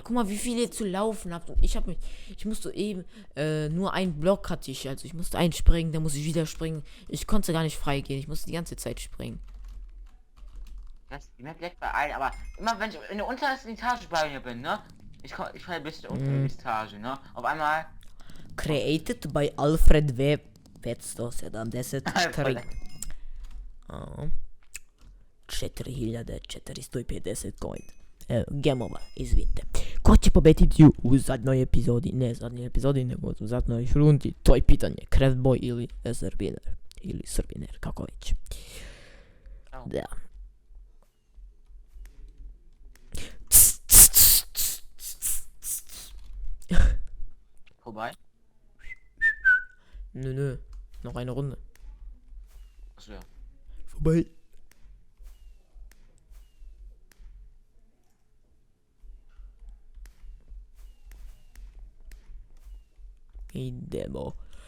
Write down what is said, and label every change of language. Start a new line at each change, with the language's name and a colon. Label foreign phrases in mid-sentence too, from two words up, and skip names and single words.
German: Guck mal, wie viel ihr zu laufen habt. Und ich musste eben, nur einen Block hatte ich. Also ich musste einspringen, dann muss ich wieder springen. Ich konnte gar nicht frei gehen. Ich musste die ganze Zeit springen. Die Map leckt bei allen, aber immer wenn ich in der untersten Etage bei mir bin, ne? Ich falle bis unten in die Etage, ne? Auf einmal.
English: Created by Alfred W. 573. 4450 coin. Game over,
Serbian: izvinite. Ko će pobediti u zadnjoj epizodi? Ne zadnjoj epizodi, nego u zadnjoj rundi. To je pitanje. Craftboy ili Srbiner. Ili Srbiner, kako već. Da.
German: Vorbei? Nö. Noch eine Runde. Achso, ja. Vorbei. Idemo.